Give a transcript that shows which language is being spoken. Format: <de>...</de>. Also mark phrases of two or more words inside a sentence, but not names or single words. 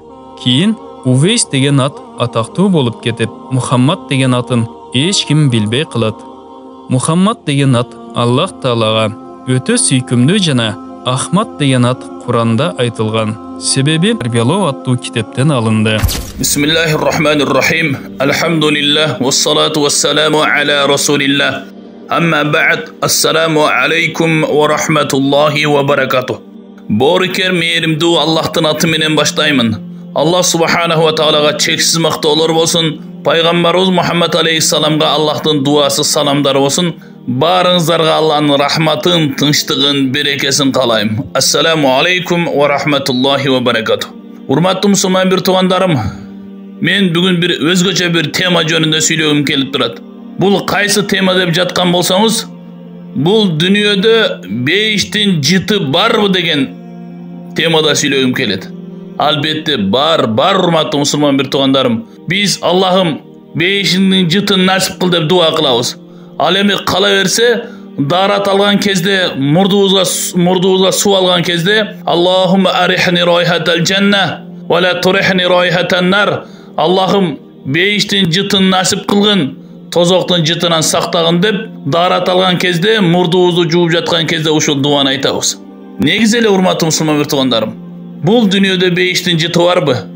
<ky>Кийин Увейс деген ат атактуу болуп кетип, Мухаммад деген атын эч ким билбей калат. Мухаммад деген ат Аллах Таалага өтө сүйкүмдүү жана Ахмад деген ат Куранда айтылган. Себеби Тарбиялоо аттуу китептен алынды.</ky> <ar>بسم الله الرحمن الرحيم. الحمد لله والصلاة والسلام على رسول الله. أما بعد. السلام عليكم ورحمة الله وبركاته.</ar> <ky>Борикер мээримдүү Аллахтын аты менен баштаймын. Аллах субханаху ва таалага чексиз мактоолор болсун. Пайгамбарыбыз Мухаммад алейхиссаламга Аллахтын дуасы саламдар болсун. Барыңыздарга Аллахтын рахматын, тынчтыгын, берекесин каалайм.</ky> <ar>السلام عليكم ورحمة الله وبركاته.</ar> <ky>Урматтуу мусулман бир туугандарым, мен бүгүн бир өзгөчө бир тема жөнүндө сүйлөгүм келип турат. Бул кайсы тема деп жаткан болсоңуз, бул дүйнөдө бейиштин жыты барбы деген темада сүйлөгүм келет. Албетте бар урматтуу мусулман бир туугандарым. Биз Аллахым бейиштин жытын насип кыл деп дуа кылабыз. Ал эми кала берсе, дарат алган кезде, мурдубузга суу алган кезде,</ky> <ar>اللهم أرحني رائحة الجنة ولا ترحني رائحة النار.</ar> <ky>Аллахым бейиштин жытын насип кылгын, тозоктун жытынан сактагын деп дарат алган кезде, мурдубузду жууп жаткан кезде ушул дуаны айтабыз. Негизи эле урматтуу мусулман бир туугандарым, бул дүйнөдө бейиштин жыты барбы?</ky>